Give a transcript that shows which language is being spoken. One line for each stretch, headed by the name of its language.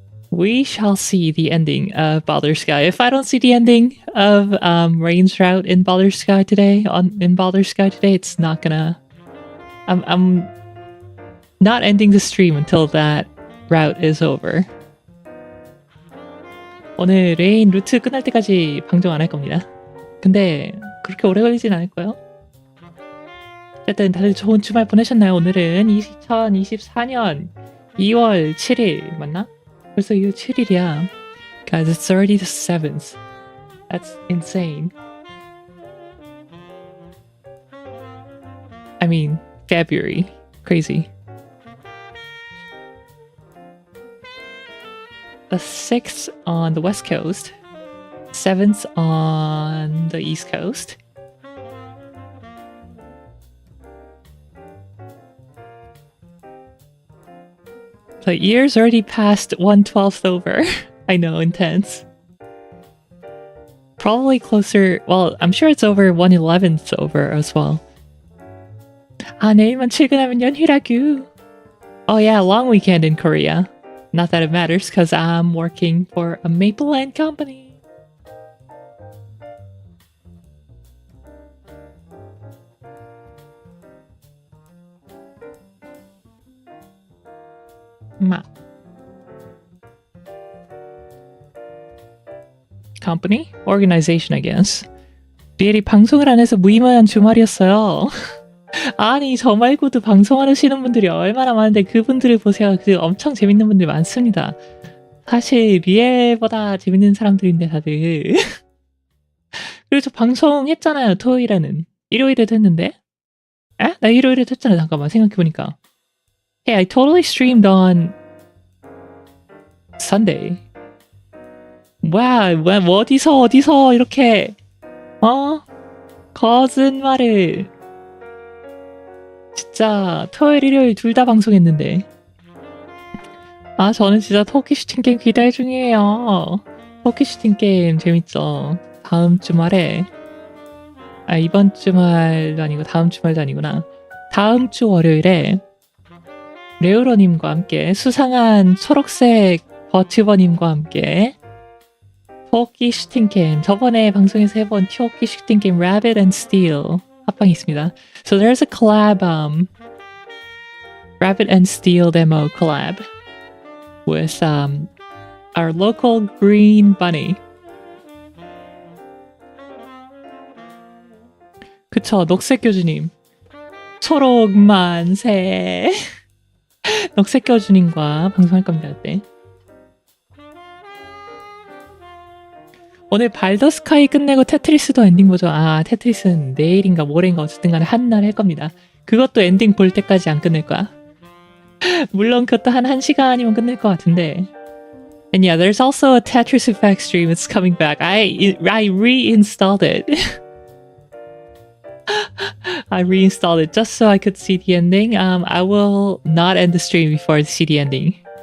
English: We shall see the ending of Baldr Sky. If I don't see the ending of Rain's route in Baldr Sky today, it's not gonna. I'm not ending the stream until that route is over.
Korean: 오늘 레인 루트 끝날 때까지 방송 안 할 겁니다. 근데 그렇게 오래 걸리진 않을 거예요. 어쨌든 다들 좋은 주말 보내셨나요? 오늘은 2024년 2월 7일 맞나? 벌써 2월 7일이야.
English: Guys, it's already the 7th. That's insane. I mean, February. Crazy. The 6th on the West Coast. 7th on the East Coast. The year's already passed 1/12th over. I know, intense. Probably closer, well, I'm sure it's over 1/11th over as well.
Korean: 아, 내일만 출근하면 연휴라구.
English: Oh yeah, long weekend in Korea. Not that it matters, because I'm working for a Maple Land company. Company? Organization, I guess.
Korean: 리엘이 방송을 안 해서 무의미한 주말이었어요. 아니, 저 말고도 방송하시는 분들이 얼마나 많은데 그분들을 보세요. 엄청 재밌는 분들 많습니다. 사실 리엘보다 재밌는 사람들인데 다들. 그리고 저 방송했잖아요. 토요일에는. 일요일에도 했는데. 에? 나 일요일에도 했잖아. 잠깐만 생각해보니까.
English: Hey, I totally streamed on Sunday.
Korean: 뭐야, 어디서 이렇게 거짓말을. 진짜 토요일, 일요일 둘 다 방송했는데. 아, 저는 진짜 토끼 슈팅 게임 기대 중이에요. 토끼 슈팅 게임 재밌죠. 다음 주말에, 이번 주말도 아니고 다음 주말도 아니구나. 다음 주 월요일에 레우러님과 함께 수상한 초록색 버튜버님과 함께 토끼 슈팅 게임, 저번에 방송에서 해본 토끼 슈팅 게임 Rabbit and Steel 합방이 있습니다.
English: So there's a collab, Rabbit and Steel demo collab with our local green bunny.
Korean: 그쵸, 녹색 교주님. 초록 만세. 녹색 교주님과 방송할 겁니다, 그때. 오늘 발더 스카이 끝내고 테트리스도 엔딩 보죠. 아, 테트리스는 내일인가 모레인가 어쨌든 간에 한 날 할 겁니다. 그것도 엔딩 볼 때까지 안 끝낼 거야. 물론 그것도 한 1시간이면 끝낼 것 같은데.
English: And yeah, there's also a Tetris Effect stream. It's coming back. I reinstalled it. I reinstalled it just so I could see the ending. I will not end the stream before I see the ending.